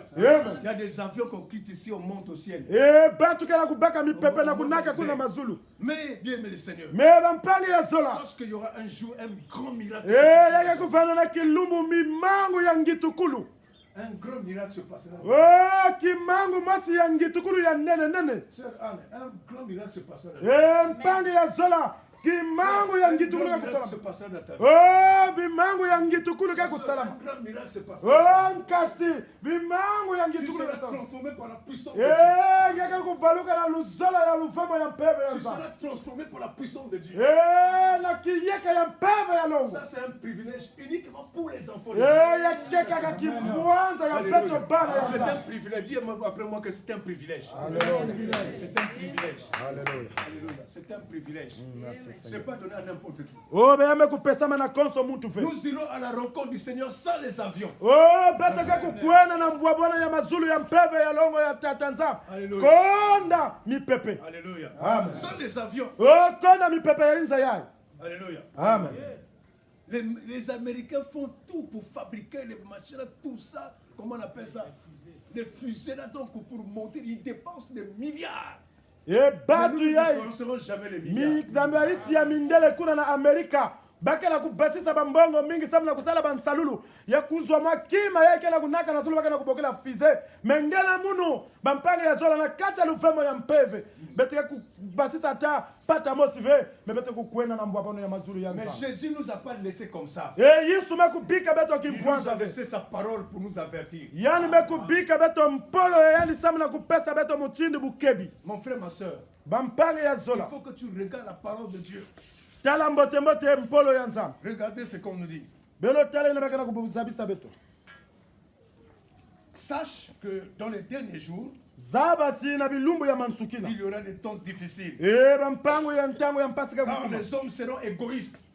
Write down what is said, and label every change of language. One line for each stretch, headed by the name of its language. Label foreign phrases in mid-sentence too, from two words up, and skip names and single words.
French: Il y a des avions qu'on quitte ici, on monte au ciel. Mais bien aimé le Seigneur, sache qu'il y aura un jour un grand miracle. Un grand miracle se passera. Sœur Anne, un grand miracle se passera.
Kongo: Bimangu ya ngitukulu kakusalama. Bimangu ya ngitukulu kakusalama. Nkasi bimangu ya ngitukulu kakusalama. Ngeke kubaluka na luzola ya luvemo ya mpeve ya nzamba.
French: Tu seras transformé par la puissance de Dieu.
Kongo: Na kiyeka ya mpeve ya longo.
French: Ça c'est un privilège uniquement pour les enfants de Dieu.
Kongo: Ya keka kibwanza ya beto bana ya nzamba.
French: C'est un privilège. Dis-moi après moi que c'est un privilège. Alléluia. C'est un privilège. Alléluia. Alléluia. C'est un privilège. C'est pas donné à n'importe qui. Nous irons à la rencontre du Seigneur sans les avions. Alléluia. Amen. Sans les avions. Alléluia. Amen. Les Américains font tout pour fabriquer les machines, tout ça. Comment on appelle ça? Des fusées là, donc pour monter, ils dépensent des milliards. Nous ne serons jamais les milliards.
Kongo: Bakela kubasisa bambongo mingi samna kusala bansalulu ya kuzwa makima yake na kunaka na tulubaka na kubokela fize mengela munu bampanga ya zola na kata lufemo ya mpeve beteke kubasisa ta pata mosive mais beteke kukwena na mbwabono ya mazulu ya nza.
French: Mais Jésus nous a pas laissé comme ça.
Kongo: Yesu mekubika beto kimpwanza.
French: Il nous a laissé sa parole pour nous avertir.
Kongo: Yani mekubika beto mpolo yani samna kupesa beto mutindi bukebi.
French: Mon frère, ma soeur,
Kongo: bampanga ya zola.
French: Il faut que tu regardes la parole de Dieu. Regardez ce qu'on nous dit. Sache que dans les derniers jours, il y aura des temps difficiles. Car les hommes seront égoïstes.